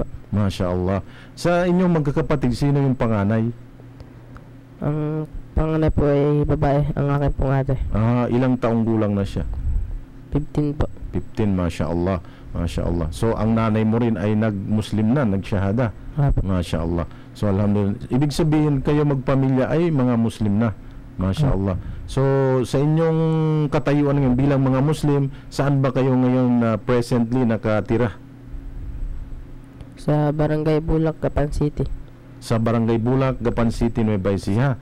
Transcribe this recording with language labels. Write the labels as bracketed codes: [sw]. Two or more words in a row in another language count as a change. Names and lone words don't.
[ar] ما شاء الله. [tl] Sa inyong magkakapatid, sino yung panganay? Ang panganay po ay babae, ang aking pong ate. Ilang taong gulang na siya? 15 po. 15, [ar] ما شاء الله. ما شاء الله. [tl] So ang nanay mo rin ay nag-Muslim na, nag-shahada? Apa. [ar] ما شاء الله. So الحمد لله. [tl] Ibig sabihin kayo magpamilya ay mga Muslim na? [ar] ما شاء الله. [tl] So sa inyong katayuan ngayon bilang mga Muslim, saan ba kayo ngayon presently nakatira? Sa Barangay Bulak, Gapan City. Sa Barangay Bulak, Gapan City, Nueva Ecija.